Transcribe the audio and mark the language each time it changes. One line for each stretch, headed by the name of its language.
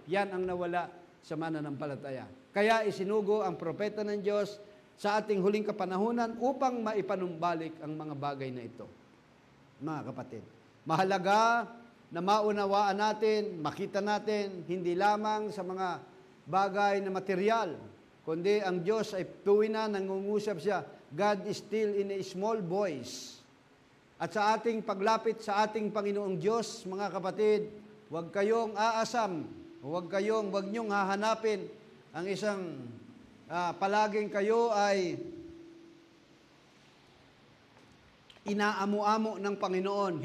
Filipino: Yan ang nawala sa mananampalataya. Kaya isinugo ang propeta ng Diyos sa ating huling kapanahunan upang maipanumbalik ang mga bagay na ito. Mga kapatid, mahalaga na maunawaan natin, makita natin, hindi lamang sa mga bagay na material, kundi ang Diyos ay tuwin na nangungusap siya.
English: God is still in a small voice.
Filipino: At sa ating paglapit sa ating Panginoong Diyos, mga kapatid, huwag kayong aasam, huwag niyong hahanapin ang isang palaging kayo ay inaamu-amo ng Panginoon.